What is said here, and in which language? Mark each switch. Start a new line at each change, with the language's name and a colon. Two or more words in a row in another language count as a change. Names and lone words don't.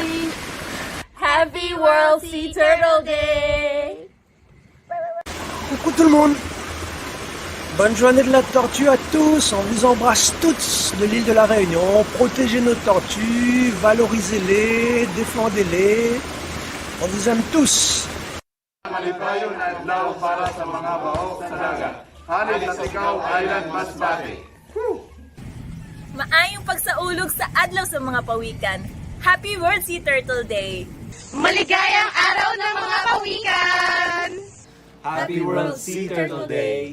English: Happy World Sea Turtle Day!
French: Coucou tout le monde. Bonne journée de la tortue à tous. On vous embrasse toutes de l'île de la Réunion. Protégez nos tortues, valorisez-les, défendez-les. On vous aime tous.
Cebuano: Malipayong adlaw para sa mga baho sa dagat. Hanig sa Sicaw Island, Masbate. Maayong pagsaulog sa adlaw sa mga pawikan.
English: Happy World Sea Turtle Day!
Filipino: Maligayang araw ng mga pawikan!
English: Happy World Sea Turtle Day!